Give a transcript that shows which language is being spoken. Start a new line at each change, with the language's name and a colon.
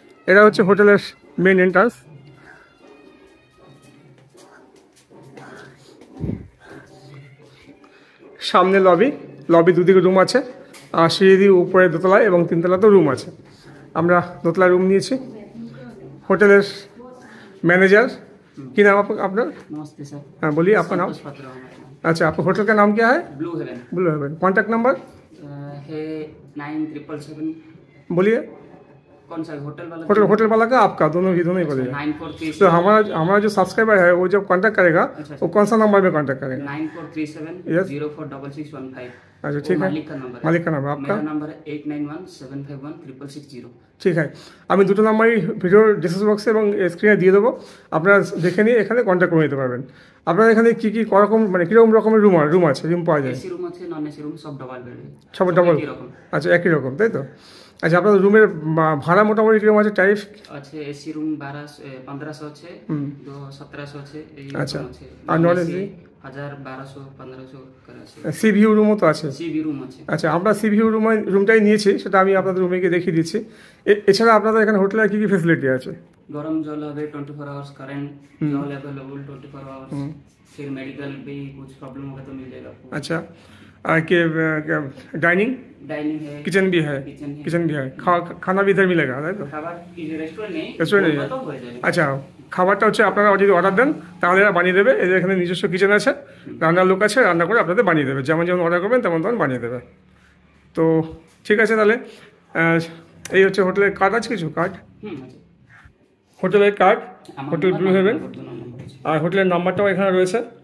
Bangla: এটা হচ্ছে হোটেলের মেন এন্ট্রান্স। সামনে লবি দুদিকে রুম আছে, আর সিঁড়ি দিয়ে উপরে দোতলায় এবং তিনতলাতেও রুম আছে। আমরা দোতলায় রুম নিয়েছি।
Hindi: হোটেলের मैनेजर की नाम आपका? नमस्ते सर। हाँ बोलिए आपका नाम। अच्छा, आपका होटल का नाम क्या है? Blue haven. कॉन्टैक्ट नंबर है 9777। बोलिए। कौन सा होटल वाला? होटल वाला का आपका, दोनों ही बोलिए। 9437। तो हमारा जो सब्सक्राइबर है वो जब कांटेक्ट करेगा वो कौन सा नंबर में कांटेक्ट करेगा? 9437046615। अच्छा ठीक है, मालिक का नंबर आपका? मेरा नंबर है 8917516660।
Bangla: ঠিক আছে, আমি দুটো নাম্বারই ভিডিওর ডিসক্রিপশন বক্সে এবং স্ক্রিনে দিয়ে দেবো, আপনারা দেখে নিয়ে এখানে কন্ট্যাক্ট করে নিতে পারবেন। আপনার এখানে কী কী রকম, মানে কীরকম রকমের রুম আছে, রুম পাওয়া যায়? এসি রুম আছে, নন এসি রুম, সব ডাবল বেড। সব ডাবল? আচ্ছা, একই রকম, তাই তো? আচ্ছা, আপনাদের রুমের ভাড়া মোটামুটি কিরকম আছে, ট্যারিফ? আছে এসি রুম 1500 আছে, 1700 আছে, এই আচ্ছা, আছে। আর নন এসি 1000, 1200, 1500 করে আছে। সি ভিউ রুমও তো আছে? সি ভিউ রুম আছে। আচ্ছা, আমরা সি ভিউ রুমটাই নিয়েছি, সেটা আমি আপনাদের রুমে গিয়ে দেখিয়ে দিচ্ছি। এছাড়া আপনাদের এখানে হোটেলে কী কী ফেসিলিটি আছে?
Hindi: गरम जल है 24 आवर्स, करंट जल अवेलेबल 24 आवर्स। फिर मेडिकल भी कुछ प्रॉब्लम होगा तो मिल जाएगा आपको। अच्छा, कि डाइनिंग है, किचन भी है? किचन भी है। खाना भी इधर मिलेगा,
Bangla: ताই তো? খাবার রেস্টুরেন্ট নেই, রেস্টুরেন্ট নেই। আচ্ছা, খাবারটা হচ্ছে আপনারা যদি অর্ডার দেন তাহলে এরা বানিয়ে দেবে। এদের এখানে নিজস্ব কিচেন আছে, রান্নার লোক আছে, রান্না করে আপনাদের বানিয়ে দেবে। যেমন অর্ডার করবেন তেমন বানিয়ে দেবে। তো ঠিক আছে, তাহলে এই হচ্ছে হোটেলের কার্ড আছে, কিছু কার্ড, হোটেলের কার্ড, হোটেল ব্লু হেভেন, আর হোটেলের নাম্বারটাও এখানে রয়েছে।